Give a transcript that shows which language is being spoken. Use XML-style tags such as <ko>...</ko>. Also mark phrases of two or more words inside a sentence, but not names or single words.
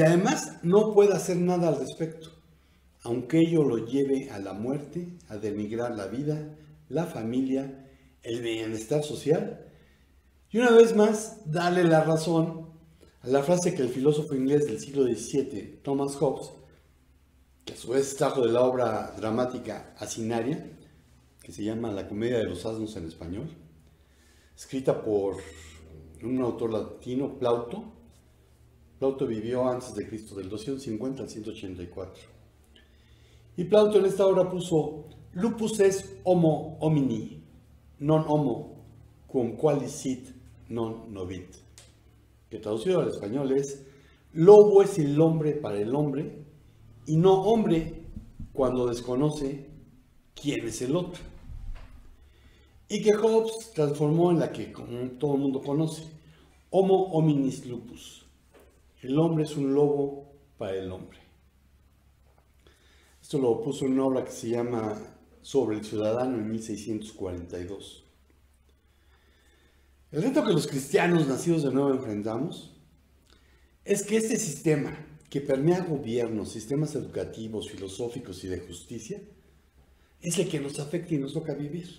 <es>además no puede hacer nada al respecto, aunque ello lo lleve a la muerte, a denigrar la vida, la familia, el bienestar social, y una vez más darle la razón a la frase que el filósofo inglés del siglo XVII, Thomas Hobbes, que a su vez trajo de la obra dramática Asinaria, que se llama La comedia de los asnos en español, escrita por un autor latino, Plauto. Plauto vivió antes de Cristo, del 250 al 184. Y Plauto en esta obra puso:</es> <la>lupus est homo homini, non homo, quum qualis sit non novit.</la> <es>Que traducido al español es: lobo es el hombre para el hombre, y no hombre cuando desconoce quién es el otro. Y que Hobbes transformó en la que todo el mundo conoce:</es> <la>homo hominis lupus.</la> <es>El hombre es un lobo para el hombre. Esto lo puso en una obra que se llama Sobre el Ciudadano en 1642. El reto que los cristianos nacidos de nuevo enfrentamos es que este sistema que permea gobiernos, sistemas educativos, filosóficos y de justicia es el que nos afecta y nos toca vivir.</es>